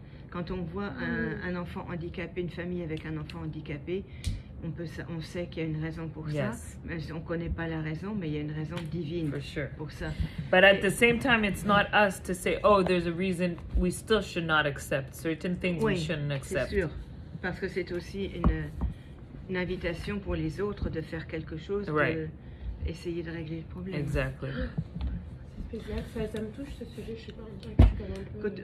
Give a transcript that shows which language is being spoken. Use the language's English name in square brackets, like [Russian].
[French] Quand on voit un enfant handicapé, une famille avec un enfant handicapé, on sait qu'il y a une raison pour ça. Mais on ne connaît pas la raison, mais il y a une raison divine pour ça. [English] But at the same time, it's not us to say, oh, there's a reason. We still should not accept certain things. We shouldn't accept. [French] C'est sûr, parce que c'est aussi une invitation pour les autres de faire quelque chose, essayer de régler le problème. [English] Exactly. [French] Ça me touche ce sujet, je sais pas, je suis quand même un peu...